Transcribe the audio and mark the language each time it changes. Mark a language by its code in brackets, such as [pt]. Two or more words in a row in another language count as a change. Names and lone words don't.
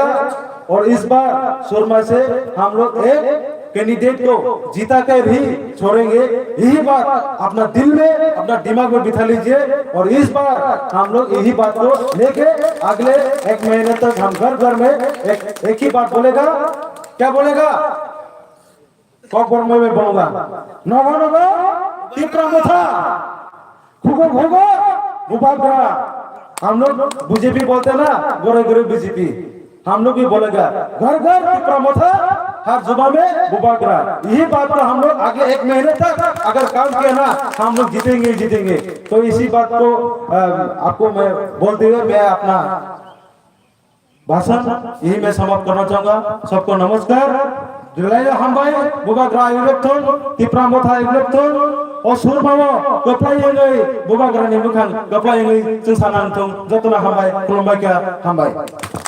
[hi] और इस बार सुरमा से हम लोग एक कैंडिडेट को जीता कर ही छोड़ेंगे, यही बात अपना दिल में अपना दिमाग में बिठा लीजिए। और इस बार हम लोग यही बात को लेके अगले 1 महीने तक हम घर घर में एक ही बात बोलेगा। क्या बोलेगा? कौन में बोलूंगा [trp] नगो नगो तीव्रमथा खुगो खुगो बुबाकर। [hi] हम लोग बीजेपी बोलते ना, गोरे गोरे बीजेपी, हम लोग भी बोलेगा घर घर तीव्रमथा, हर जुबा में बुबाकर। यही बात पर हम लोग आगे 1 महीने तक अगर काम किया ना हम लोग जीतेंगे। तो इसी बात को आपको मैं बोलते हुए मैं अपना भाषण यही मैं समाप्त करना चाहूंगा। सबको नमस्कार। हम भाई बुबाकर इलेक्ट्रॉन तीव्रमथा इलेक्ट्रॉन और [trp] सुरमाओ गप्लायेंगे बुबाकर नि मुखां गप्लायेंगे जों सानांथों जतना हामबाय खुलुमबाय [hi] हम भाई।